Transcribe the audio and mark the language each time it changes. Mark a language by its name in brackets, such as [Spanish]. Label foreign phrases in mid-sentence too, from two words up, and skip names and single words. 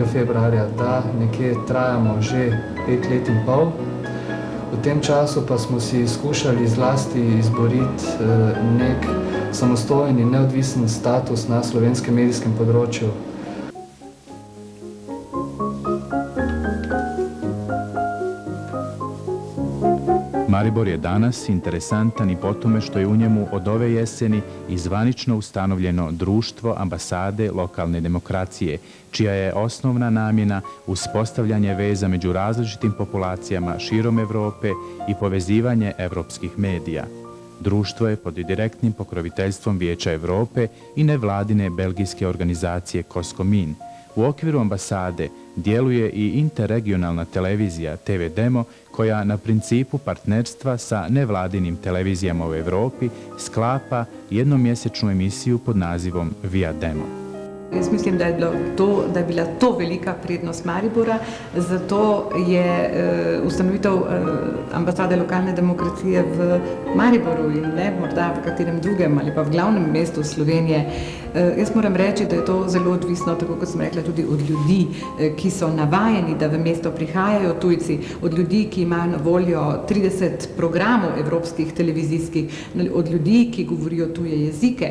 [Slovenian] februarja, da nekje trajamo že 5 let in pol. V tem času pa smo si skušali zlasti izboriti nek samostojen in neodvisen status na slovenskem medijskem področju. [Bosnian] Maribor je danas interesantan i po tome što je u njemu od ove jeseni i zvanično ustanovljeno društvo ambasade lokalne demokracije, čija je osnovna namjena uspostavljanje veza među različitim populacijama širom Europe i povezivanje evropskih medija. Društvo je pod direktnim pokroviteljstvom Vijeća Europe i nevladine belgijske organizacije Koskomin. U okviru ambasade djeluje i interregionalna televizija TV Demo, koja na principu partnerstva sa nevladinim televizijama u Europi sklapa jednomjesečnu emisiju pod nazivom Via Demo. [Slovenian] Jaz mislim, da je bila to velika prednost Maribora, zato je ustanovitev ambasade lokalne demokracije v Mariboru in ne morda v katerem drugem ali pa v glavnem mestu Slovenije. Jaz moram reči, da je to zelo odvisno, tako kot sem rekla, tudi od ljudi, ki so navajeni, da v mesto prihajajo tujci, od ljudi, ki imajo na voljo 30 programov evropskih televizijskih, od ljudi, ki govorijo tuje jezike.